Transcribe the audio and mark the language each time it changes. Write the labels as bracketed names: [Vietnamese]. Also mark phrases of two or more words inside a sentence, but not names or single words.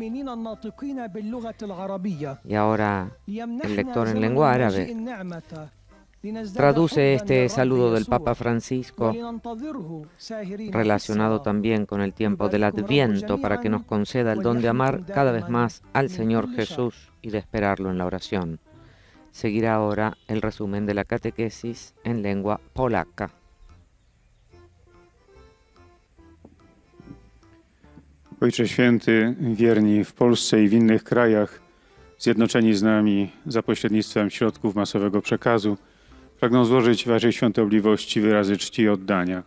[Spanish] Y ahora el lector en lengua árabe traduce este saludo del Papa Francisco, relacionado también con el tiempo del Adviento, para que nos conceda el don de amar cada vez más al Señor Jesús y de esperarlo en la oración. Seguirá ahora el resumen de la catequesis en lengua polaca. [Polish] Ojcze Święty, wierni w Polsce i w innych krajach, zjednoczeni z nami za pośrednictwem środków masowego przekazu, pragną złożyć Waszej świątobliwości wyrazy czci i oddania.